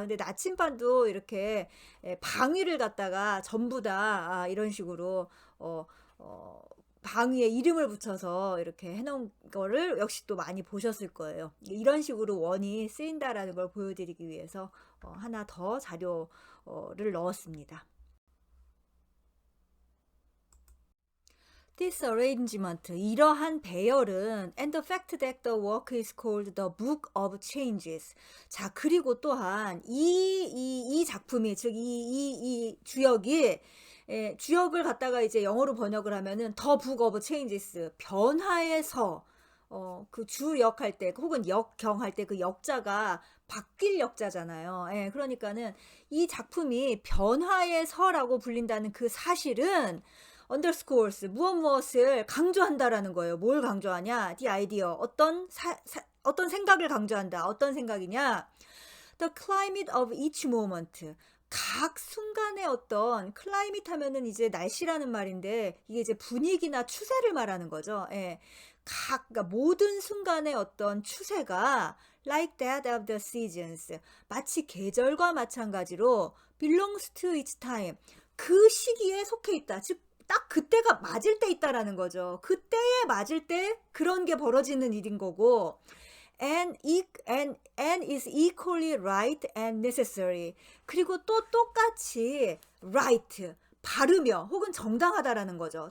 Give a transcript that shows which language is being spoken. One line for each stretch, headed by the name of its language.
Korean: 근데 나침반도 이렇게 방위를 갖다가 전부 다 이런 식으로 방위에 이름을 붙여서 이렇게 해놓은 거를 역시 또 많이 보셨을 거예요. 이런 식으로 원이 쓰인다라는 걸 보여드리기 위해서 하나 더 자료를 넣었습니다.
English: This arrangement,
Korean: 이러한 배열은
English: and the fact that the work is called the Book of Changes.
Korean: 자, 그리고 또한 이 작품이, 즉, 이 주역이, 주역을 갖다가 이제 영어로 번역을 하면은 The Book of Changes, 변화의 서, 그 주역 할 때 혹은 역경 할 때 그 역자가 바뀔 역자잖아요. 예. 그러니까는 이 작품이 변화의 서라고 불린다는 그 사실은 underscores 무엇을 강조한다라는 거예요. 뭘 강조하냐?
English: the idea
Korean: 어떤 생각을 강조한다. 어떤 생각이냐?
English: The climate of each moment.
Korean: 각 순간의 어떤 클라이밋 하면은 이제 날씨라는 말인데 이게 이제 분위기나 추세를 말하는 거죠. 예. 그러니까 모든 순간의 어떤 추세가
English: like that of the seasons.
Korean: 마치 계절과 마찬가지로
English: belongs to each time.
Korean: 그 시기에 속해 있다. 즉 딱 그때가 맞을 때 있다라는 거죠. 그때에 맞을 때 그런 게 벌어지는 일인 거고
English: and is equally right and necessary.
Korean: 그리고 또 똑같이 right 바르며 혹은 정당하다라는 거죠.